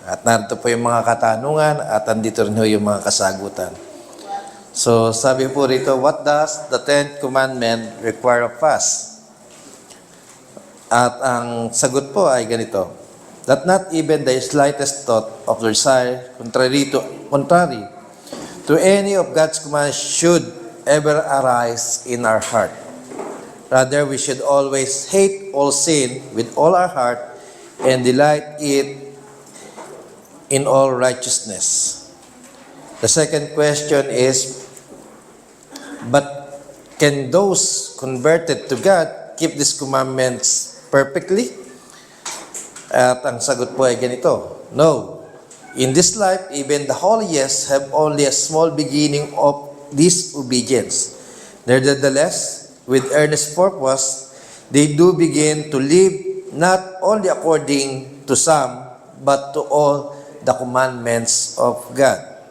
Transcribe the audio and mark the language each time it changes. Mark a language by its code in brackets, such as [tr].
[tl] At narito po yung mga katanungan at andito rin yung mga kasagutan. [en] So, [tl] sabi po rito, [en] what does the 10th commandment require of us? [tl] At ang sagot po ay ganito, [en] that not even the slightest thought of desire contrary to any of God's commands should ever arise in our heart. Rather, we should always hate all sin with all our heart and delight it in all righteousness. The second question is, but can those converted to God keep these commandments perfectly? [tl] At ang sagot po ay ganito, no. [en] In this life, even the holiest have only a small beginning of disobedience. Nevertheless, with earnest purpose, they do begin to live not only according to some, but to all the commandments of God.